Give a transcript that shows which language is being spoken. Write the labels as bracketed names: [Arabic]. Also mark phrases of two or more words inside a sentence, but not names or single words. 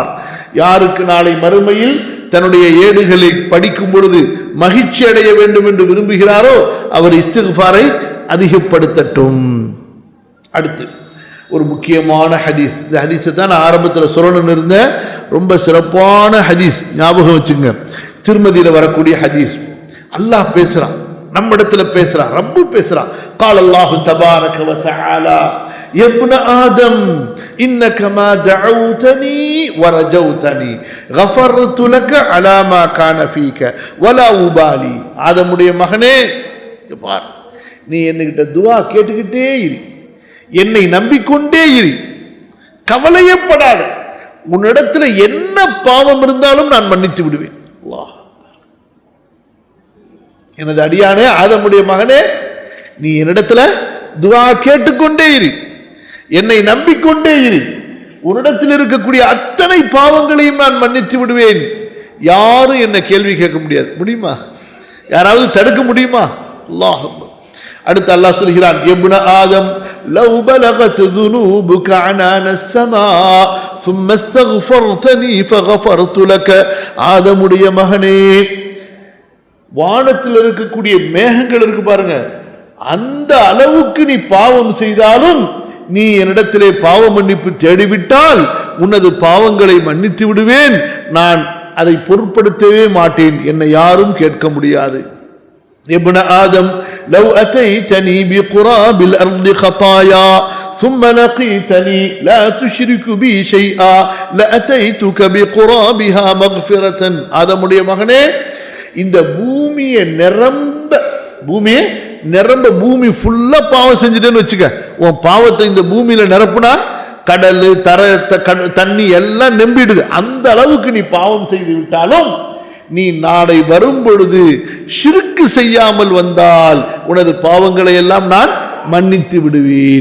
[Tamil] யாருக்கு நாளை மறுமையில் தன்னுடைய ஏடுகளை படிக்கும் பொழுது மகிழ்ச்சி அடைய வேண்டும் என்று விரும்புகிறாரோ அவர் இஸ்திக்ஃபாரை அதிகப்படுத்தட்டும். அடுத்து ஒரு முக்கியமான ஹதீஸ். இந்த ஹதீஸை தான் நான் ஆரம்பத்தில் சொல்லணும்னு இருந்தேன். ரொம்ப சிறப்பான ஹதீஸ், ஞாபகம் வச்சுங்க. திருமதியில வரக்கூடிய ஹதீஸ். அல்லாஹ் பேசுறான், நம்ம இடத்துல பேசுறான், ரப்பு பேசுறான். [Arabic] قال الله تبارك وتعالى يا ابن آدم إنك ما دعوتني ورجوتني غفرت لك على ما كان فيك ولا أبالي. [Tamil] ஆதமுடைய மகனே, பார், நீ என்கிட்ட துஆ கேட்டுக்கிட்டே இரு, என்னை நம்பிக்கொண்டே இரு, கவலையப்படாத, உன்னிடத்துல என்ன பாவம் இருந்தாலும் நான் மன்னித்து விடுவேன். அல்லாஹ், எனது அடியானே, ஆதமுடைய மகனே, நீ என்னிடத்துல துஆ கேட்டுக்கொண்டே இரு, என்னை நம்பிக்கொண்டே இரு, உன்னிடத்தில் இருக்கக்கூடிய அத்தனை பாவங்களையும் நான் மன்னித்து விடுவேன். யாரும் என்ன கேள்வி கேட்க முடியாது. முடியுமா? யாராவது தடுக்க முடியுமா? அல்லாஹ். அடுத்து அல்லாஹ் சொல்கிறான், [Arabic] ابن آدم لو بلغت ذنوبك عنان السماء ثم استغفرتني فغفرت لك. [Tamil] ஆதமுடைய மகனே, வானத்தில் இருக்கக்கூடிய மேகங்கள் இருக்கு பாருங்க, அந்த அளவுக்கு நீ பாவம் செய்தாலும் நீ என்னிடத்திலே பாவ மன்னிப்பு தேடிவிட்டால் உனது பாவங்களை மன்னித்து விடுவேன். நான் அதை பொருட்படுத்தவே மாட்டேன், என்னை யாரும் கேட்க முடியாது. [Arabic] ابن آدم لو أتيتني بقراب الأرض خطايا ثم لقيتني لا تشرك بي شيئا لأتيتك بقرابها مغفرة. [Tamil] ஆதமுடைய மகனே, இந்த பூமியை நிரம்ப பூமி ஃபுல்லா பாவம் செஞ்சுட்டேன்னு வச்சுக்க. உன் பாவத்தை இந்த பூமியில நிரப்புனா கடல் தர தண்ணி எல்லாம் நம்பிடுது. அந்த அளவுக்கு நீ பாவம் செய்து விட்டாலும் நீ நாளை வரும் பொழுது ஷிர்க் செய்யாமல் வந்தால் உனது பாவங்களை எல்லாம் நான் மன்னித்து விடுவேன்.